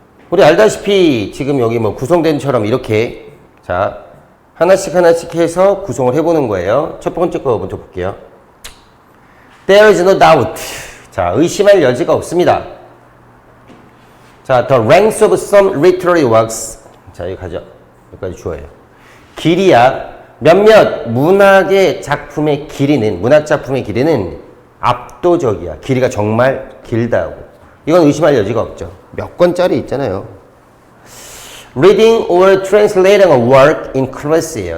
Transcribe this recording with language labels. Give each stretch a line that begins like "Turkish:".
Korean: 우리 알다시피 지금 여기 뭐 구성된처럼 이렇게 자 하나씩 해서 구성을 해보는 거예요. 첫 번째 거 먼저 볼게요. There is no doubt. 자, 의심할 여지가 없습니다.
English: 자, the ranks of some literary works.
Korean: 자, 여기 가죠. 여기까지 주어예요. 길이야. 몇몇 문학의 작품의 길이는, 문학 작품의 길이는 압도적이야. 길이가 정말 길다고. 이건 의심할 여지가 없죠.
English: 몇 권짜리 있잖아요. Reading or translating a work in class예요.